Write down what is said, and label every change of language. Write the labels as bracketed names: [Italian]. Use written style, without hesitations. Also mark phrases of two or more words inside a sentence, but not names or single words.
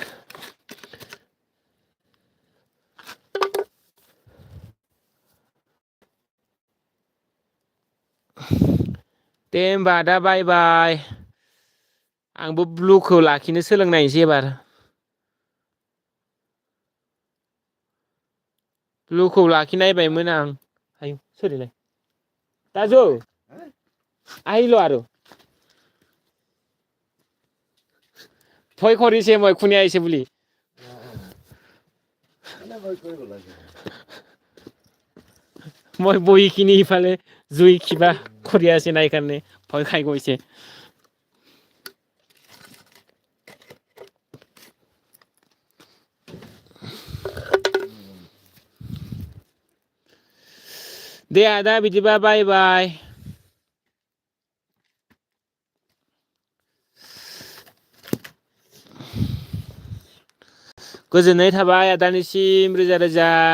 [Bodo] दे होमबा आदा बाय बाय आंबो ब्लुखौ लाखिनो सोलोंनायसै एबार ब्लुखौ लाखिनायबायमोन आं आयु सोरलाय दाजु [Assamese] আহিলো আৰু ভয় কৰিছে মই কোনে আহিছে বুলি মই বহিখিনি ইফালে জুই কিবা কৰি আছে নাই কাৰণে ভয় খাই গৈছে [Bodo] दे आदा बिदिबा बाय बाय गोजोननाय थाबाय आदानिसिम रोजा रोजा